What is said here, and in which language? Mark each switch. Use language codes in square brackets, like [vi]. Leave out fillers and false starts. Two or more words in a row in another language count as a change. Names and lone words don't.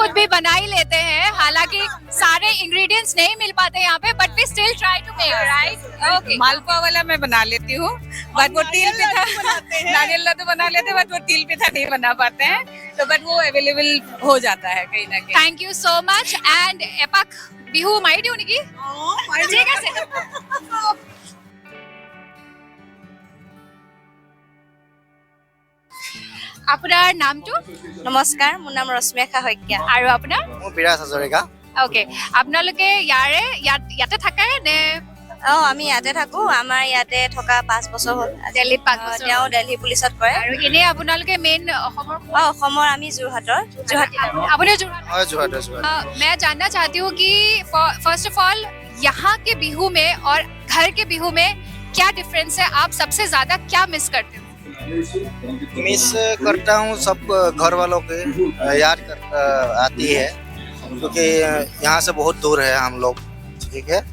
[hi] खुद भी बना ही लेते हैं, हालांकि सारे इंग्रेडिएंट्स नहीं मिल पाते यहाँ पे, [en] but we still try to make, [hi] राइट? ओके, मालपुआ वाला मैं बना लेती हूँ, बट वो तिल पिठा, नारियल लड्डू बना लेते हैं, बट वो तिल पिठा नहीं बना पाते हैं. तो बट वो अवेलेबल हो जाता है कहीं ना कहीं. [en] Thank you so much. And [as] एपक बिहू माइडी उनकी ঠিক আছে. আপোনাৰ নামটো? নমস্কাৰ, মোৰ নাম ৰশ্মিৰেখা শইকীয়া. আৰু আপোনাৰ? মোৰ বিৰাজ হাজৰিকা. ওকে, আপোনালোকে ইয়াতে থাকে নে? আমি ইয়াতে থাকো. আমাৰ ইয়াতে থকা 5 বছৰ হ'ল. দিল্লীত 5 বছৰ? তেওঁ দিল্লী পুলিচত কৰে. আৰু এনে আপোনালোকে মেইন অসমৰ আমি যোৰহাটৰ. আপুনি যোৰহাট? হয়, যোৰহাটৰ. [hi] मैं जानना चाहती हूँ कि [en] first of all [hi] यहाँ के बिहू में और घर के बिहू में क्या डिफरेंस है? आप सबसे ज्यादा क्या मिस करते हो? मिस करता हूँ सब घर वालों के याद आती है क्योंकि यहाँ से बहुत दूर है हम लोग, ठीक है।